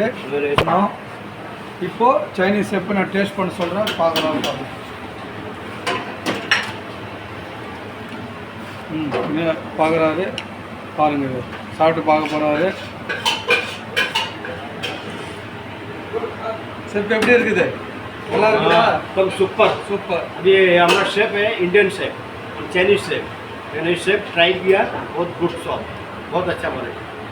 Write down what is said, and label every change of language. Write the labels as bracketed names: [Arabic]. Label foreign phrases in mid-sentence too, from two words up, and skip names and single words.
[Tamil] இப்போது சைனீஸ் எப்போ நான் டேஸ்ட் பண்ண சொல்கிறேன், பார்க்கலாம். பார்க்குறாரு பாருங்கள். இது சாப்பிட்டு பார்க்க போகிறாரு. செஃப் எப்படி இருக்குது? நல்லா இருக்குதா? [Hindi] सुपर सुपर. ये हमारा शेफ है, [English] Indian chef, Chinese chef. Chinese chef try [Hindi] किया, बहुत [English] good sauce, [Hindi] बहुत अच्छा बने.